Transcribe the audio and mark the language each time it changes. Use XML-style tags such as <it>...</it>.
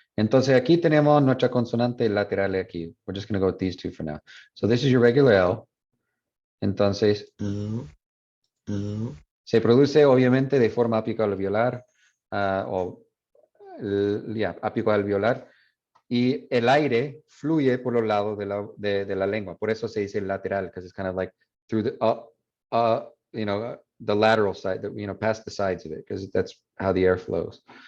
<es>Entonces aquí tenemos nuestra consonante lateral aquí.</es> <en>We're just going to go with these two for now. So this is your regular L.</en> <es>Entonces, se produce obviamente de forma apical-alveolar apical-alveolar, y el aire fluye por los lados de la lengua. Por eso se dice lateral,</es> <en>because it's kind of like through the the lateral side, past the sides of it, because that's how the air flows.</en>